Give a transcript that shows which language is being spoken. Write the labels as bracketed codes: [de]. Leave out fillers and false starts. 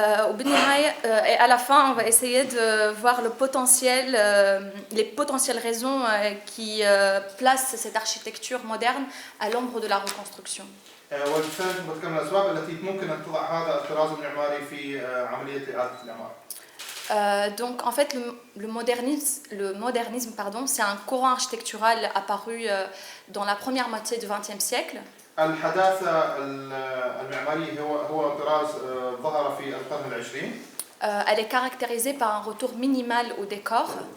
[ar] وبالنهاية [fr] et à la fin on va essayer de voir le potentiel les potentielles raisons qui placent cette architecture moderne à l'ombre de la reconstruction. [ar] والثالث بتكمل الأسباب التي ممكن أن تضع هذا الطراز المعماري في عملية إعادة الإعمار. [fr] Donc en fait le modernisme pardon, c'est un courant architectural apparu dans la première moitié du XXe siècle. [ar] الحداثة المعمارية هو طراز ظهر في القرن العشرين. [fr] Elle est caractérisée par un retour minimal au décor.